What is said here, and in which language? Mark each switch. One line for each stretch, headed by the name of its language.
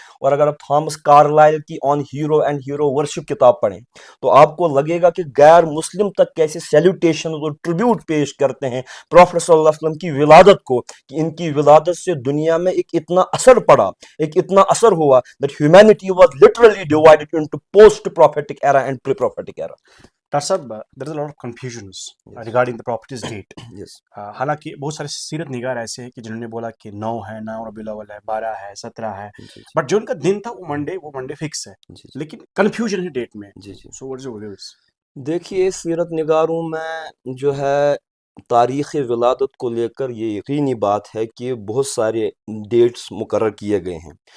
Urdu: اور اگر آپ تھامس کارلائل کی آن ہیرو اینڈ ہیرو ورشپ کتاب پڑھیں تو آپ کو لگے گا کہ غیر مسلم تک کیسے سیلوٹیشن اور ٹریبیوٹ پیش کرتے ہیں پروفیٹ صلی اللہ علیہ وسلم کی ولادت کو، کہ ان کی ولادت سے دنیا میں ایک اتنا اثر پڑا، ایک اتنا اثر ہوا
English: that humanity was literally divided into post prophetic era and pre prophetic era.
Urdu: Doctor صاحب
English: there is a lot of confusions regarding the prophet's date. Yes.
Urdu: حالانکہ بہت سارے سیرت نگار ایسے ہیں کہ جنہوں نے بولا کہ 9 ہے، 9 ربیع الاول ہے، 12 ہے، 17 ہے، بٹ جو ان کا دن تھا وہ منڈے فکس ہے، لیکن کنفیوژن ہے ڈیٹ میں.
English: So what is your views?
Urdu: دیکھیے سیرت نگاروں میں جو ہے تاریخ ولادت کو لے کر یہ یقینی بات ہے کہ بہت سارے ڈیٹس مقرر کیے گئے ہیں.